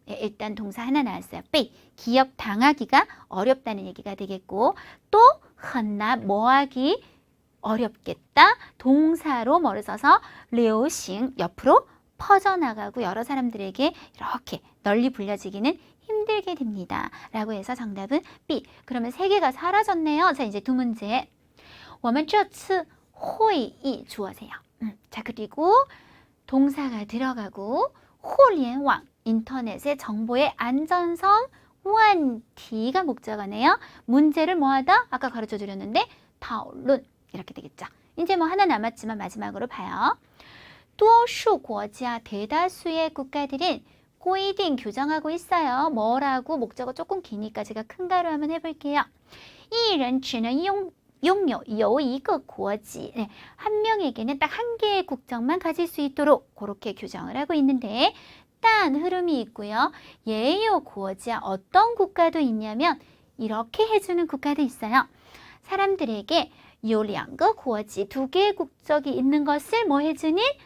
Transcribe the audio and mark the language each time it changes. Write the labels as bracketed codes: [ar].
[ko] 일단 동사 하나 나왔어요. 被, 기억 당하기가 어렵다는 얘기가 되겠고, 또 很难, 뭐하기 어렵겠다. 동사로 뭐를 써서 流行, 옆으로 퍼져나가고 여러 사람들에게 이렇게 널리 불려지기는 힘들게 됩니다. 라고 해서 정답은 B. 그러면 세 개가 사라졌네요. 자, 이제 두 문제. [zh] 我们这次会议 [ko] 주어세요. 자, 그리고 동사가 들어가고 互联网, 인터넷의 정보의 안전성, 问题가 목적어네요. 문제를 뭐하다? 아까 가르쳐 드렸는데 讨论 이렇게 되겠죠. 이제 뭐 하나 남았지만 마지막으로 봐요. 多数国家, 대다수의 국가들은 规定, 규정하고 있어요. 뭐라고? 목적어 조금 기니까 제가 큰 가로 한번 해볼게요. [zh] 一人只能拥有一个国籍. [ko] 네, 한 명에게는 딱 한 개의 국적만 가질 수 있도록 그렇게 규정을 하고 있는데, 딴 흐름이 있고요. 예요 국가, 어떤 국가도 있냐면 이렇게 해주는 국가도 있어요. 사람들에게 有两个国籍, 두 개의 국적이 있는 것을 뭐 해주는?